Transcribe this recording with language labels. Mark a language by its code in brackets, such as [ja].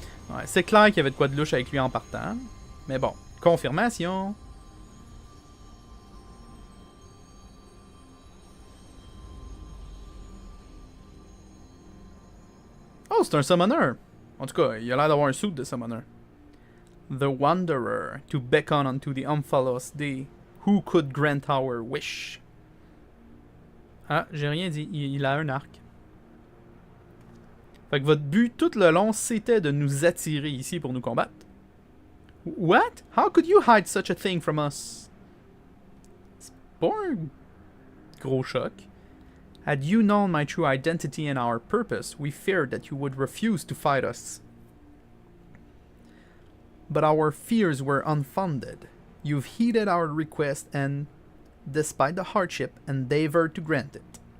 [fr] Ouais, c'est clair qu'il y avait de quoi de louche avec lui en partant. Mais bon, confirmation. Oh, c'est un summoner. En tout cas, il a l'air d'avoir un suit de summoner. [en] The Wanderer, to beckon unto the Omphalos Day, who could grant our wish. [fr] Ah, j'ai rien dit, il a un arc. Fait que votre but tout le long, c'était de nous attirer ici pour nous combattre. [en] What? How could you hide such a thing from us? [fr] C'est pas un gros choc. [en] Had you known my true identity and our purpose, we feared that you would refuse to fight us. But our fears were unfounded. You've heeded our request and, despite the hardship, endeavored to grant it.